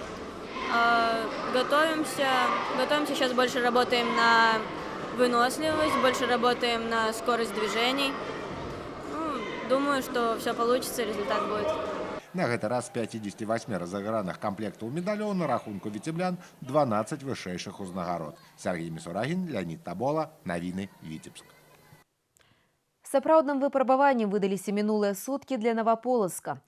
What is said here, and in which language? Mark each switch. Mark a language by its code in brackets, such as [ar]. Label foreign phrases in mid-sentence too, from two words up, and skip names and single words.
[ru] Готовимся, сейчас больше работаем на выносливость, больше работаем на скорость движений. Ну, думаю, что все получится, результат будет. [be] На гэты раз з 58 разыграных камплектаў медалёў на рахунку віцеблян 12 вышэйшых узнагарод. Сергей Мисурагин, Леонид Табола, Навіны, Віцебск. Сапраўдным выпрабаваннем выдаліся мінулыя суткі для Новополоцка.